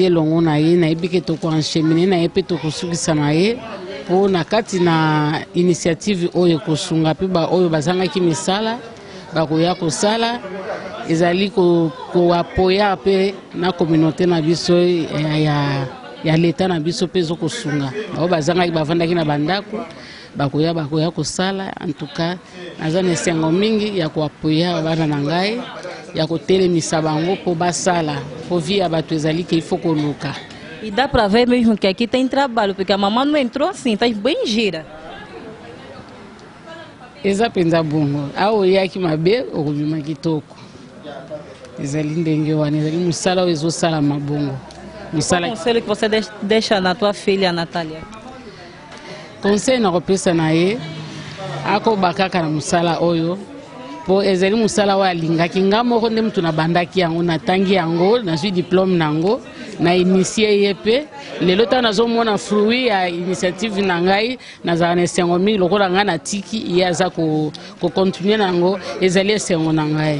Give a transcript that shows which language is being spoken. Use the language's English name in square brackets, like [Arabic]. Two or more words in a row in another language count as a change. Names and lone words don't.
[Lingala] elongo na ye nayebi ke tokoenchemine na ye mpe tokosukisa na ye mpo na kati na initiative oyo kosunga mpe oyo bazangaki misala bakoya kosala ezali koapoya mpe na communauté na biso ya leta na biso mpe ezokosunga oyo bazangaki bavandaki na bandako bakoya kosala. [French] En tout cas [Lingala] naza na esengo mingi ya koapoya bana na ngai ya kotelemisa bango mpo basala mpo vi ya bato ezali ke ifo koluka. [Portuguese] E dá para ver mesmo que aqui tem trabalho, porque a mamãe não entrou assim, está bem gira. [Lingala] Eza penza bongo aoyaki mabe okobima kitoko ezali ndenge wana ezali mosala oyo ezosala mabongo. [Portuguese] Qual o conselho que você deixa na tua filha Natália? [Lingala] Conseil na kopesa na ye akobaka kaka na mosala oyo po ezali mosala oyo alingaki nga moko nde mutu nabandaki yango natangi yango nazwi diplôme nango na initie ye mpe lelo ntango nazomona fruit ya initiative na ngai nazala na esengo mingi lokola ngai natiki ye aza kocontinue nango ezali esengo na ngai.